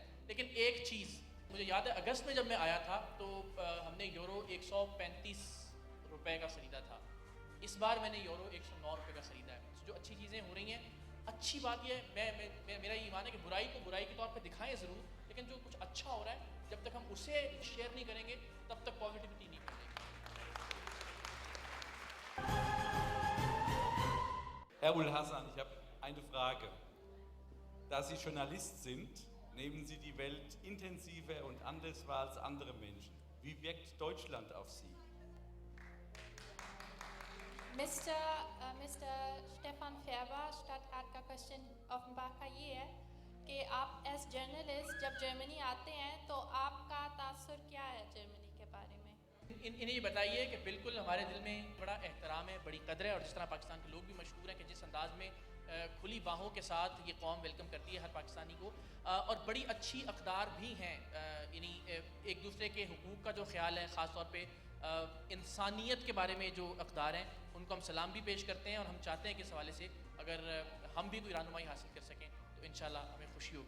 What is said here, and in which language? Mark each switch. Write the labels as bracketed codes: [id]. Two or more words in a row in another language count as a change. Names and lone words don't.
[ur] لیکن ایک چیز مجھے یاد ہے اگست میں جب میں آیا تھا تو ہم نے یورو 135 روپے کا خریدا تھا. اس بار میں نے یورو 109 روپے کا خریدا ہے. جو اچھی چیزیں ہو رہی ہیں، اچھی بات یہ ہے، میرا یہ ایمان ہے کہ برائی کو برائی کے طور پہ دکھائیں ضرور، لیکن جو کچھ اچھا ہو رہا ہے جب تک ہم اسے شیئر نہیں کریں گے تب تک پازیٹیوٹی نہیں کریں گے. [de] Herr Ulhasan, ich habe eine Frage. Da Sie Journalist sind, nehmen Sie die Welt intensiver und anders wahr als andere Menschen. Wie wirkt Deutschland auf Sie? [ur] Mr. Stefan Färber, Stadtrat کا کوئسچن آفنباخ کا یہ ہے کہ آپ [en] as journalist [ur] جب جرمنی آتے ہیں تو آپ کا تاثر کیا ہے جرمنی کے بارے میں? انہیں یہ بتائیے کہ بالکل ہمارے دل میں بڑا احترام ہے، بڑی قدر ہے، اور جس طرح پاکستان کے لوگ بھی مشہور ہیں کہ جس انداز میں کھلی باہوں کے ساتھ یہ قوم ویلکم کرتی ہے ہر پاکستانی کو، اور بڑی اچھی اقدار بھی ہیں. یعنی ایک دوسرے کے حقوق کا جو خیال ہے، خاص طور پہ انسانیت کے بارے میں جو اقدار ہیں ان کو ہم سلام بھی پیش کرتے ہیں، اور ہم چاہتے ہیں کہ اس حوالے سے اگر ہم بھی کوئی رہنمائی حاصل کر سکیں تو انشاءاللہ ہمیں خوشی ہوگی.